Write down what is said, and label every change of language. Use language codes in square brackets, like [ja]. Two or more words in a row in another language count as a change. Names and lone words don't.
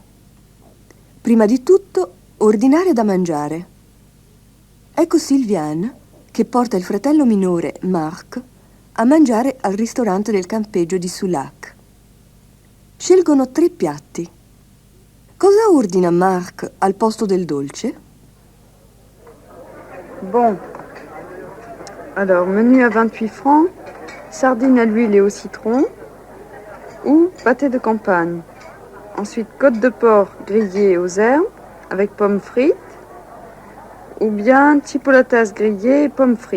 [it] Prima di tutto, ordinare da mangiare. Ecco Sylviane che porta il fratello minore, Marc, a mangiare al ristorante del campeggio di Soulac. Scelgono 3 piatti. Cosa ordina Marc al posto del dolce? [fr] Bon. Alors, menu à 28 francs, sardines à l'huile et au citron, ou pâté de campagne. Ensuite, côte de porc grillée aux herbes, avec pommes frites, ou bien chipolatas grillées et pommes frites.